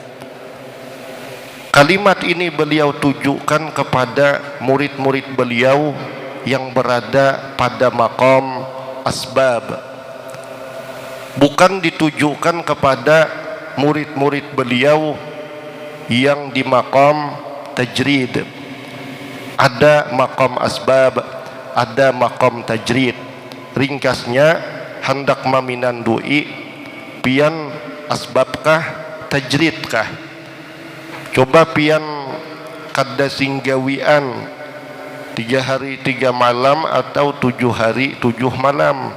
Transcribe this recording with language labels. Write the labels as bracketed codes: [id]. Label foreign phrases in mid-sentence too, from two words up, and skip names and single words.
[id] Kalimat ini beliau tujukan kepada murid-murid beliau yang berada pada [ar] maqam asbab, [id] bukan ditujukan kepada murid-murid beliau yang di [ar] maqam tajrid. [id] Ada [ar] maqam asbab, [id] ada [ar] maqam tajrid. [bjn] Ringkasnya, hendak maminandui pian asbabkah tajridkah? Coba pian kada singgawian 3 hari 3 malam atau 7 hari 7 malam.